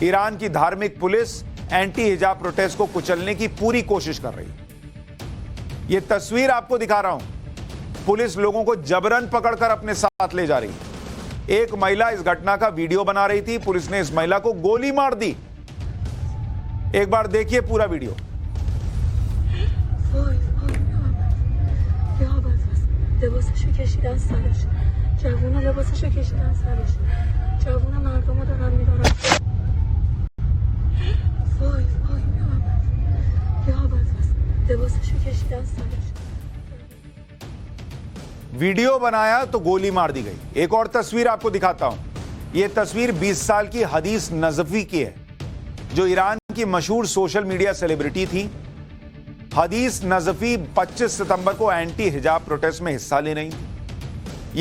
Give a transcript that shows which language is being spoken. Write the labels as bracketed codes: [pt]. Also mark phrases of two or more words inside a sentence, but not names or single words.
[hi] ईरान की धार्मिक पुलिस [en] anti hijab protest [hi] को कुचलने की पूरी कोशिश कर रही है। यह तस्वीर आपको दिखा रहा हूं। पुलिस लोगों को जबरन पकड़कर अपने साथ ले जा रही है। एक महिला इस घटना का वीडियो बना रही थी। पुलिस ने इस महिला को गोली मार दी। एक बार देखिए पूरा वीडियो। [fa] وای یا بس لباسشو کشیدن سرش جوونا لباسشو کشیدن سرش جوونا مردمو دارن میدارن وای یا بس لباسشو کشیدن سرش [hi] वीडियो बनाया तो गोली मार दी गई। एक और तस्वीर आपको दिखाता हूं। यह तस्वीर 20 साल की हदीस नजफी की है, जो ईरान की मशहूर [en] social media celebrity [hi] थी। हदीस नजफी 25 सितंबर को [en] anti hijab protest [hi] में हिस्सा ले रही थी।